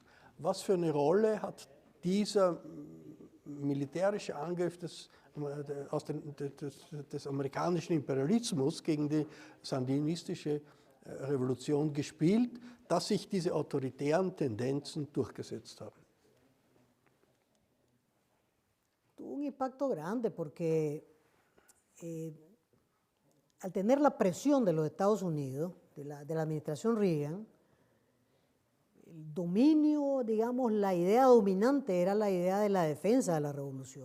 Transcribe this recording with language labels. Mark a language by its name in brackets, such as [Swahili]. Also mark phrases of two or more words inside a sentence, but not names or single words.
[German] Was für eine Rolle hat dieser militärische Angriff des amerikanischen Imperialismus gegen die sandinistische Revolution gespielt, dass sich diese autoritären Tendenzen durchgesetzt haben? [Spanish] Tuvo un impacto grande porque al tener la presión de los Estados Unidos, de la administración Reagan, el dominio, digamos, la idea dominante era la idea de la defensa de la revolución.